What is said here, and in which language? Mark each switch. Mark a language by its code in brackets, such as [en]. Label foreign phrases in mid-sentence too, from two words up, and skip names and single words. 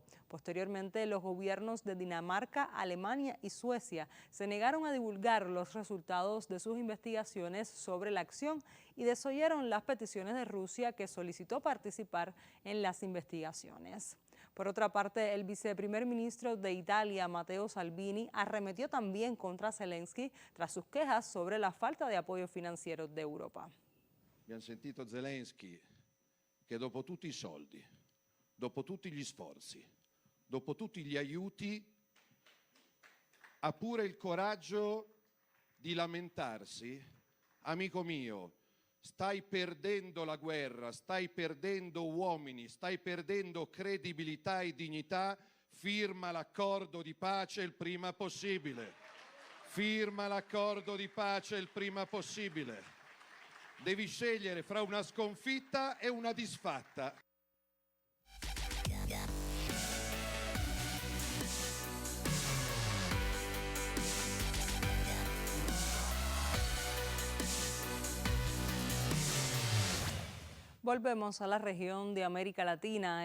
[es] Posteriormente, los gobiernos de Dinamarca, Alemania y Suecia se negaron a divulgar los resultados de sus investigaciones sobre la acción y desoyeron las peticiones de Rusia, que solicitó participar en las investigaciones. Por otra parte, el viceprimer ministro de Italia, Matteo Salvini, arremetió también contra Zelensky tras sus quejas sobre la falta de apoyo financiero de Europa. [it] Abbiamo sentito Zelensky che dopo tutti i soldi, dopo tutti gli sforzi, dopo tutti gli aiuti, ha pure il coraggio di lamentarsi. Amico mio, stai perdendo la guerra, stai perdendo uomini, stai perdendo credibilità e dignità, firma l'accordo di pace il prima possibile. Firma l'accordo di pace il prima possibile. Devi scegliere fra una sconfitta e una disfatta. [es] Volvemos a la región de América Latina.